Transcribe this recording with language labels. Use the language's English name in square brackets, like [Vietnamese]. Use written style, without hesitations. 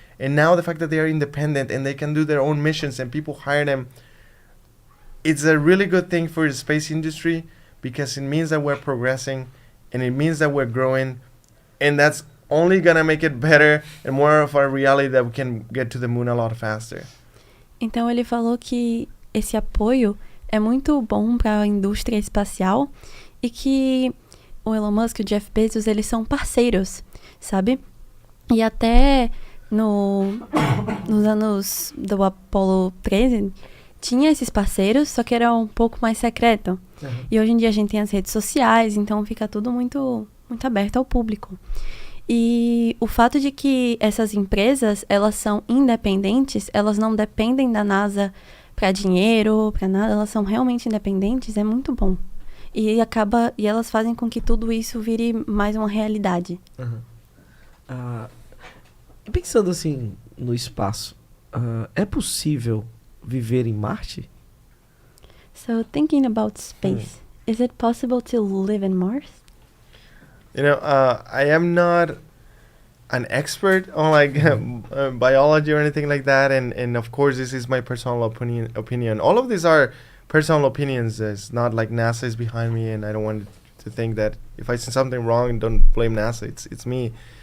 [English] And now the fact that they are independent and they can do their own missions and people hire them, it's a really good thing for the space industry because it means that we're progressing and it means that we're growing, and that's only gonna make it better and more of a reality that we can get to the moon a lot faster. [Portuguese] Então ele falou que esse apoio é muito bom para a indústria espacial e que o Elon Musk e o Jeff Bezos, eles são parceiros, sabe? E até nos anos do Apollo 13 tinha esses parceiros, só que era um pouco mais secreto. Uhum. E hoje em dia a gente tem as redes sociais, então fica tudo muito, muito aberto ao público. E o fato de que essas empresas, elas são independentes, elas não dependem da NASA para dinheiro, para nada, elas são realmente independentes, é muito bom. E elas fazem com que tudo isso vire mais uma realidade. Uhum. Pensando assim no espaço, é possível viver em Marte? [English] So thinking about space, is it possible to live in Mars? You know, I am not an expert on like biology or anything like that, and of course this is my personal opinion. All of these are personal opinions. It's not like NASA is behind me, and I don't want to think that if I say something wrong, don't blame NASA. It's me.